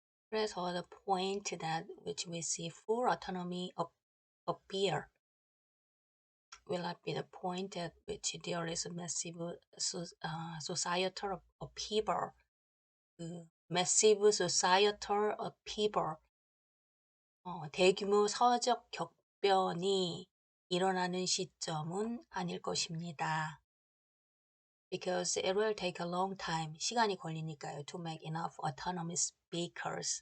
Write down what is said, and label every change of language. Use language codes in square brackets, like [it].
[ko] 그래서 [en] the point that which we see full autonomy appear will not be the point at which there is a massive societal upheaval. massive societal upheaval, [ko] 대규모 사회적 격변이 일어나는 시점은 아닐 것입니다. [en] Because it will take a long time, [ko] 시간이 걸리니까요. [en] To make enough autonomous vehicle.